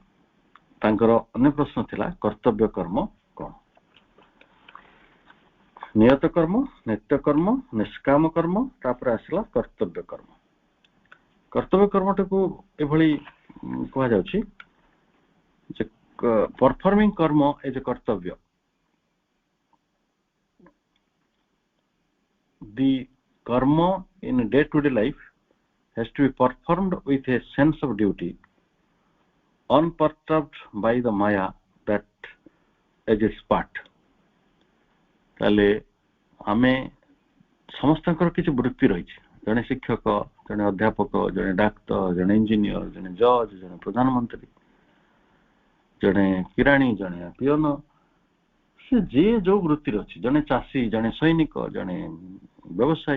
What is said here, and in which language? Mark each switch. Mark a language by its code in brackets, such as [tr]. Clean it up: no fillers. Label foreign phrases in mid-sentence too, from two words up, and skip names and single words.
[or] ତାଙ୍କର ଅନ୍ୟ ପ୍ରଶ୍ନ ଥିଲା କର୍ତ୍ତବ୍ୟ କର୍ମ କଣ? ନିୟତ କର୍ମ, ନିତ୍ୟ କର୍ମ, ନିଷ୍କାମ କର୍ମ, ତାପରେ ଆସିଲା କର୍ତ୍ତବ୍ୟ କର୍ମ। କର୍ତ୍ତବ୍ୟ କର୍ମଟାକୁ ଏଭଳି କୁହାଯାଉଛି ଯେ ପରଫର୍ମିଂ କର୍ମ [en] as a [or] କର୍ତ୍ତବ୍ୟ। [en] The karma in day-to-day life has to be performed with a sense of duty, unperturbed by the maya that is its part. [or] ତାହେଲେ ଆମେ ସମସ୍ତଙ୍କର କିଛି ବୃତ୍ତି ରହିଛି। ଜଣେ ଶିକ୍ଷକ, ଜଣେ ଅଧ୍ୟାପକ, ଜଣେ ଡାକ୍ତର, ଜଣେ ଇଞ୍ଜିନିୟର, ଜଣେ ଜଜ୍, ଜଣେ ପ୍ରଧାନମନ୍ତ୍ରୀ, ଜଣେ କିରାଣୀ, ଜଣେ ପିଅନ, ସେ ଯିଏ ଯୋଉ ବୃତ୍ତିରେ ଅଛି, ଜଣେ ଚାଷୀ, ଜଣେ ସୈନିକ, ଜଣେ ବ୍ୟବସାୟୀ।